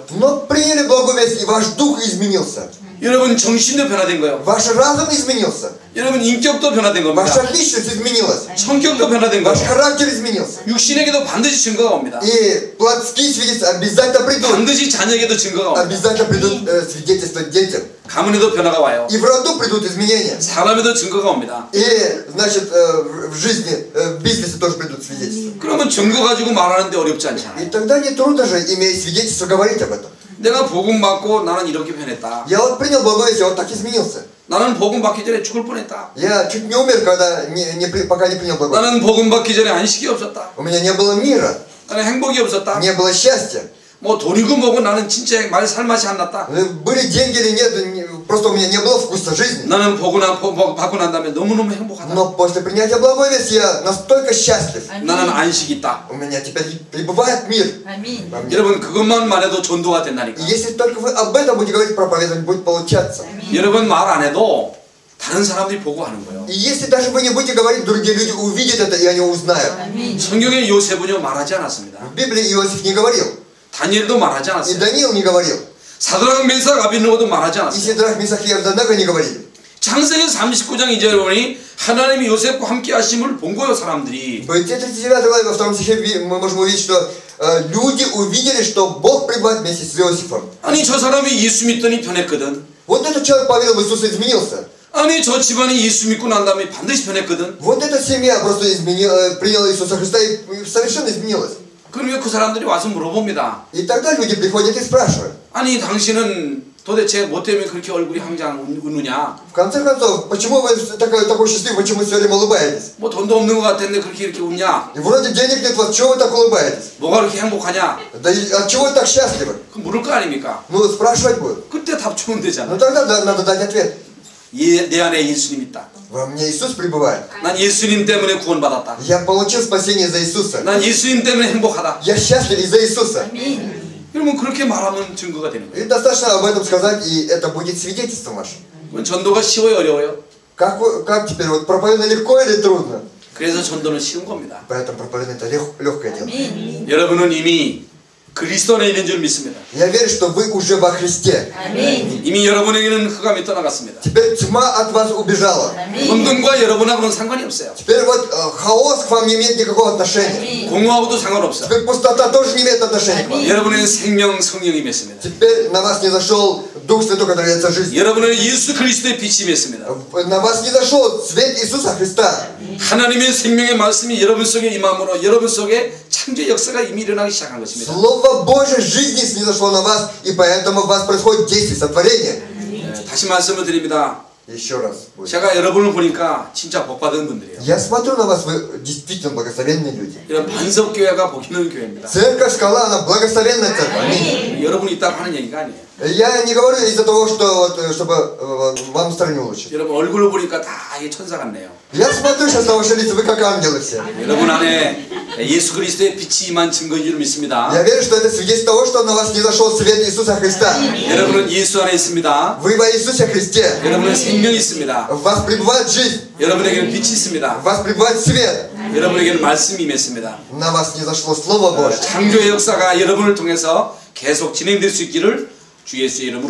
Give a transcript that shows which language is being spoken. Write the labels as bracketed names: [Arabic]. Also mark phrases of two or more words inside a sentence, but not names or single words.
[Russian] Но приняли благую весть, и ваш дух изменился. [Korean] 여러분 정신도 변화된 거예요. [Russian] Ваш разум изменился. [Korean] 여러분 인격도 변화된 겁니다. [Russian] Ваша личность изменилась. [Korean] 성격도 변화된 [Russian] Ваш [Korean] 거예요. [Russian] характер изменился. [Korean] 육신에게도 반드시 증거가 옵니다. [Russian] И плотские свидетельства обязательно придут. [Korean] 반드시 자녀에게도 증거가 옵니다. [Russian] Обязательно придут свидетельства детям. [Korean] 가문에도 변화가 와요. [Russian] И в роду придут изменения. [Korean] 사람에도 증거가 옵니다. [Russian] И, значит, в жизни, в бизнесе тоже придут свидетельства. [Korean] 그러면 증거 가지고 말하는데 어렵지 않잖아요. [Russian] И тогда не трудно же, имея свидетельство, говорить об этом. [Korean] 내가 복음 받고 나는 이렇게 변했다. [Russian] Я вот принял благое весть, я вот так изменился. [Korean] 나는 복음 받기 전에 죽을 뻔했다. [Russian] Я чуть не умер, когда пока не принял благое. [Korean] 나는 복음 받기 전에 안식이 없었다. [Russian] У меня не было мира, [Korean] 나는 행복이 없었다. [Russian] не было счастья. [Korean] 뭐 돈이고 뭐고 나는 진짜 말 살맛이 안 났다. [Russian] Были деньги или нет, просто у меня не было вкуса жизни. [Korean] 나는 복음 받고 난 다음에 너무너무 행복하다. [Russian] Но после принятия благой вести я настолько счастлив. [Korean] 나는 안식이 있다. [Russian] У меня теперь пребывает мир во мне. [Korean] 여러분 그것만 말해도 전도가 된다니까. [Russian] И если только вы об этом будете говорить, проповедовать будет получаться. [Korean] 여러분 말 안 해도 다른 사람들이 보고 하는 거예요. [Russian] И если даже вы не будете говорить, другие люди увидят это, и они узнают. [Korean] 성경의 요셉은요 말하지 않았습니다. [Russian] В Библии Иосиф не говорил. [Korean] 다니엘도 말하지 [Russian] И [Korean] 않았어요. [Russian] Даниил не говорил. [Korean] 사드락 메삭 아벳느고도 말하지 [Russian] И [Korean] 않았어요. [Russian] Сидрах, Месах и Авденаго не говорили. [Korean] 창세기 39장 2절에 보니 하나님이 요셉과 함께 하심을 본 거예요 사람들이. [Russian] В 39 главе во 2 стихе мы можем увидеть, что люди увидели, что Бог пребывает вместе с Иосифом. [Korean] 아니 저 사람이 예수 믿더니 변했거든. [Russian] Вот этот человек поверил в Иисуса, изменился. [Korean] 아니 저 집안이 예수 믿고 난 다음에 반드시 변했거든. [Russian] Вот эта семья просто приняла Иисуса Христа и совершенно изменилась. [Korean] 그러면 그 사람들이 와서 물어봅니다. [Russian] И тогда люди приходят и спрашивают. [Korean] 아니 당신은 도대체 뭐 때문에 그렇게 얼굴이 항상 웃느냐? [Russian] В конце концов, почему вы такой счастливый, почему вы все время улыбаетесь? [Korean] 뭐 돈도 없는 것 같은데 그렇게 и렇게 웃냐? [Russian] И вроде денег нет, вот чего вы так улыбаетесь? [Korean] 뭐가 그렇게 행복하냐? [Russian] Да и от чего вы так счастливы? [Korean] 그 물을 거 아닙니까? [Russian] Ну, спрашивать будут. [Korean] 그때 답 주면 되잖아. [Russian] Ну тогда надо дать ответ. [Korean] 내 안에 예수님 있다. [Russian] Во мне Иисус пребывает. [Korean] 난 예수님 때문에 구원받았다. [Russian] Я получил спасение из-за Иисуса. [Korean] 난 예수님 때문에 행복하다. [Russian] Я счастлив из-за Иисуса. [Korean] 그러면 그렇게 말하면 증거가 되는 거예요. [Russian] И достаточно об этом сказать, и это будет свидетельством вашим. [Korean] 그건 전도가 쉬워요, 어려워요? [Russian] Как теперь? Вот проповедовать легко или трудно? [Korean] 그래서 전도는 쉬운 겁니다. [Russian] Поэтому проповедовать это легкое дело. [Korean] 여러분은 이미 그리스도 안에 있는 줄 믿습니다. [Russian] Я верю, что вы уже во Христе. [Korean] 이미 여러분에게는 흑암이 떠나갔습니다. [Russian] Теперь тьма от вас убежала. [Korean] 혼돈과 여러분하고는 상관이 없어요. [Russian] Теперь вот хаос к вам не имеет никакого отношения. [Korean] 공허하고도 상관없어요. [Russian] Теперь пустота тоже не имеет отношения к вам. [Korean] 여러분의 생명 성령이 맺습니다. [Russian] Теперь на вас не зашел Дух Святой, который является жизнью. [Korean] 여러분은 예수 그리스도의 빛이 맺습니다. [Russian] На вас не зашел свет Иисуса Христа. [Korean] 하나님의 생명의 말씀이 여러분 속에 임함으로 여러분 속에 창조 역사가 이미 일어나기 시작한 것입니다. [Russian] Слово Божьей жизни снизошло на вас, и поэтому у вас происходит действие, сотворение. [Korean] 다시 말씀을 드립니다. [Russian] Еще раз. [Korean] 제가 여러분을 보니까 진짜 복받은 분들이에요. [Russian] Я смотрю на вас, вы действительно благословенные люди. [Korean] 이런 반석교회가 복이는 교회입니다. [Russian] Церковь Скала, она благословенная церковь. Аминь. [Korean] 여러분이 있다고 하는 얘기가 아니에요. [Russian] Я не говорю из-за того, что вот, чтобы вам настроение улучшить. [Korean] 여러분 얼굴을 보니까 다 이게 천사 같네요. [Russian] Я смотрю сейчас на ваши лица, вы как ангелы все. [Korean] 여러분 안에 예수 그리스도의 빛이 임한 증거인 줄 믿습니다. [Russian] Я верю, что это свидетельство того, что на вас не зашел свет Иисуса Христа. [Korean] 여러분은 예수 안에 있습니다. [Russian] Вы во Иисусе Христе. [Korean] 여러분은 생명이 있습니다. [Russian] В вас пребывает жизнь. [Korean] 여러분에게는 빛이 있습니다. [Russian] В вас пребывает свет. [Korean] 여러분에게는 말씀이 임했습니다. [Russian] На вас не зашло Слово Божье. [Korean] 창조의 역사가 여러분을 통해서 계속 진행될 수 있기를 주 예수의 이름으로